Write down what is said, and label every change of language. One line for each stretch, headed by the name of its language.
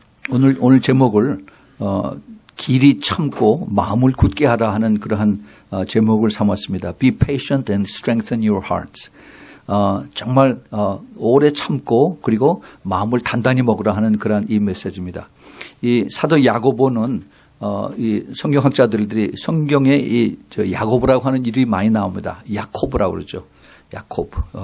Korean: 오늘 제목을 길이 참고 마음을 굳게 하라 하는 그러한 제목을 삼았습니다.
English: Be patient and strengthen your hearts.
Korean: 정말 오래 참고 그리고 마음을 단단히 먹으라 하는 그러한 이 메시지입니다. 이 사도 야고보는 이 성경학자들이 성경에 이 야고보라고 하는 이름이 많이 나옵니다. 야코브라고 그러죠. 야코브.